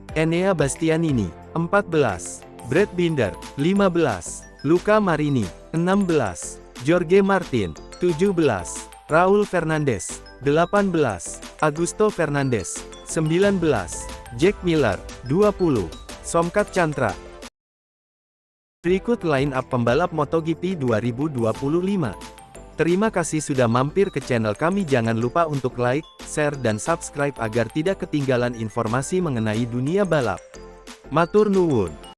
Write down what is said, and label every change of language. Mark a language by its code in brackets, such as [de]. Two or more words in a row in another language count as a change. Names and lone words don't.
[id] Enea Bastianini. 14. Brad Binder. 15. Luca Marini. 16. Jorge Martin. 17. Raul Fernandez. 18. Augusto Fernandez. 19. Jack Miller. 20. Somkat Chantra. Berikut [en] line up [id] pembalap MotoGP 2025. Terima kasih sudah mampir ke channel kami. Jangan lupa untuk [en] like, share [id] dan subscribe agar tidak ketinggalan informasi mengenai dunia balap. [jv] Matur nuwun.